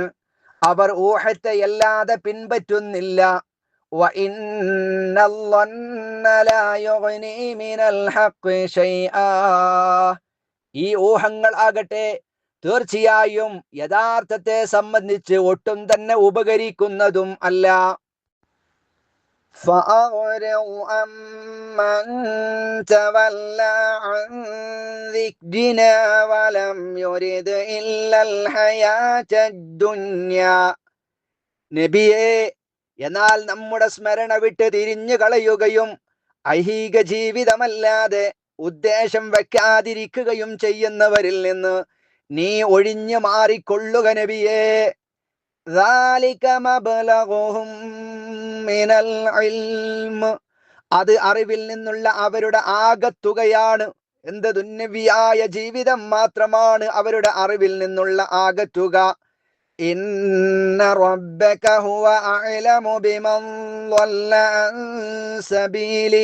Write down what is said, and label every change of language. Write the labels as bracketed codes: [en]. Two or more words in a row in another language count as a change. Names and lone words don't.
[ml] അവർ ഊഹത്തെയല്ലാതെ പിൻപറ്റുന്നില്ല. [ar] وإن الظن لا يغني من الحق شيئا. [ml] ഈ ഊഹങ്ങൾ ആകട്ടെ തീർച്ചയായും യഥാർത്ഥത്തെ സംബന്ധിച്ച് ഒട്ടും തന്നെ ഉപകരിക്കുന്നതും അല്ല. [ar] فأعرض عمن تولى عن ذكرنا ولم يرد إلا الحياة الدنيا. [ml] നബിയെ, എന്നാൽ നമ്മുടെ സ്മരണ വിട്ട് തിരിഞ്ഞു കളയുകയും ഐഹിക ജീവിതമല്ലാതെ ഉദ്ദേശം വെക്കാതിരിക്കുകയും ചെയ്യുന്നവരിൽ നിന്ന് നീ ഒഴിഞ്ഞു മാറിക്കൊള്ളുക നബിയേ. [ar] ذَلِكَ مَبْلَغُهُم مِّنَ الْعِلْمِ. [ml] അത് അറിവിൽ നിന്നുള്ള അവരുടെ ആകത്തുകയാണ്. എന്ത് ദുന്യവിയായ ജീവിതം മാത്രമാണ് അവരുടെ അറിവിൽ നിന്നുള്ള ആകത്തുക. [ar] إن ربك هو أعلم بمن ضل عن سبيلي.